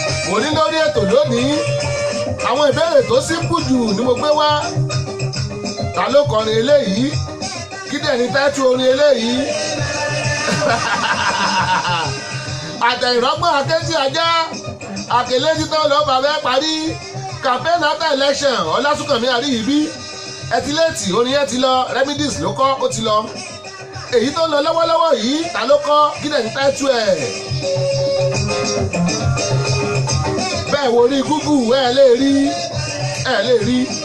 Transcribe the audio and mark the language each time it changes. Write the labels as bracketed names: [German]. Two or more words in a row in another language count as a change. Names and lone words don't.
[Yoruba] Mo ní lórí ètò lónìí, àwọn ìbéèrè tó simple jù ni mo gbé wá. Ta ló kọrin eléyìí? Kí dẹ̀ ni táìtù orin eléyìí? Àtẹ̀yìnrọ́gbọ̀n akéjì ajá, àkèlé títọ́ ló bá fẹ́ parí. [English] Campaign after election, [Yoruba] Ọlásùnkànmí Àríyìbí. Ẹ ti léètì, orin yẹn ti lọ, Remedies ló kọ́, ó ti lọ. Èyí tó ń lọ lọ́wọ́lọ́wọ́ yìí, ta ló kọ́? Kí dẹ̀ ni táìtù ẹ̀? Bẹ́ẹ̀ wo rí Google, ẹ lè rí, ẹ lè rí.